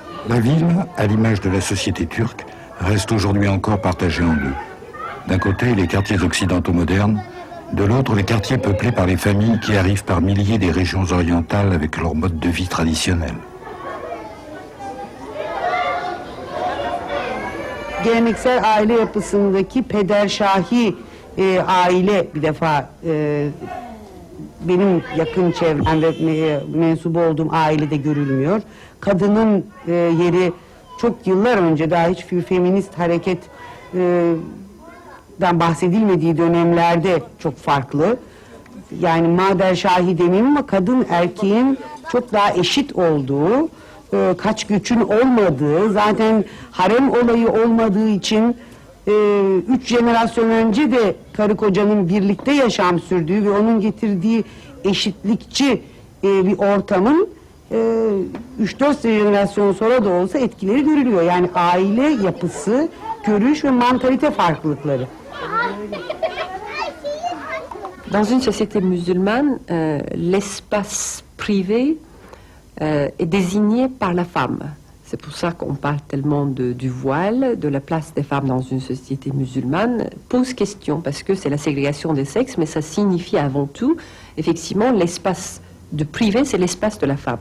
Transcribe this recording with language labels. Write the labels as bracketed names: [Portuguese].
[French] La ville, à l'image de la société turque, reste aujourd'hui encore partagée en deux. D'un côté, les quartiers occidentaux modernes, de l'autre, les quartiers peuplés par les familles qui arrivent par milliers des régions orientales avec leur mode de vie traditionnel. [Turkish] Geleneksel aile yapısındaki pederşahi aile bir defa benim yakın çevremde mensubu olduğum ailede görülmüyor. Kadının yeri çok yıllar önce daha hiç feminist hareketten bahsedilmediği dönemlerde çok farklı. Yani maderşahi demeyeyim ama kadın erkeğin çok daha eşit olduğu, kaç göçün olmadığı, zaten harem olayı olmadığı için 3 jenerasyon önce de karı kocanın birlikte yaşam sürdüğü ve onun getirdiği eşitlikçi bir ortamın 3-4 jenerasyon sonra da olsa etkileri görülüyor. Yani aile yapısı, görüş ve mantalite farklılıkları. [French] Dans une société musulmane, l'espace privé est désigné par la femme. C'est pour ça qu'on parle tellement du voile, de la place des femmes dans une société musulmane, pose question, parce que c'est la ségrégation des sexes, mais ça signifie avant tout, effectivement, l'espace de privé, c'est l'espace de la femme.